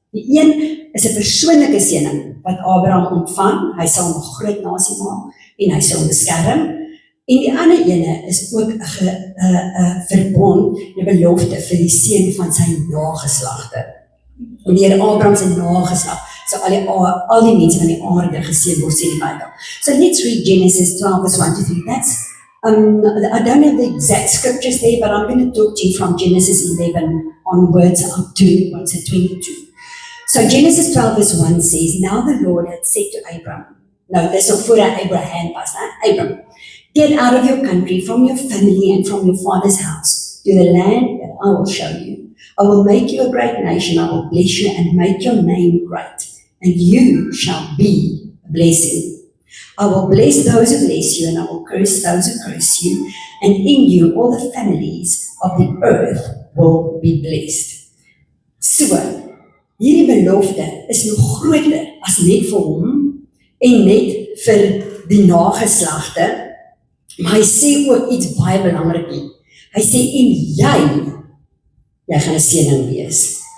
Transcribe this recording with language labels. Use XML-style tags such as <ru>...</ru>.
<af>Die een is 'n persoonlike seëning wat Abraham ontvang, hy sal 'n groot nasie maak en hy sal hom beskerm. En die ander ene is ook 'n verbond, 'n belofte vir die seën van sy nageslagte. En deur Abraham se nageslag, so al die mense van die aarde geseën word, sê die Bybel.</af> <en>So let's read Genesis 12 verse 1 to 3. That's I don't have the exact scriptures there, but I'm going to talk to you from Genesis 11 onwards up to 22. So Genesis 12 verse 1 says, now the Lord had said to Abram, no,</en> <af>dis ook voor Abraham was,</af> <en>Abram, get out of your country, from your family and from your father's house, to the land that I will show you. I will make you a great nation, I will bless you and make your name great, and you shall be a blessing. I will bless those who bless you, and I will curse those who curse you, and in you all the families of the earth will be blessed.</en> <af>So, hierdie belofte is nog groter as net vir hom en net vir die nageslagte, maar hy sê ook iets baie belangrik hier. Hy sê, en jy gaan 'n seëning wees.</af>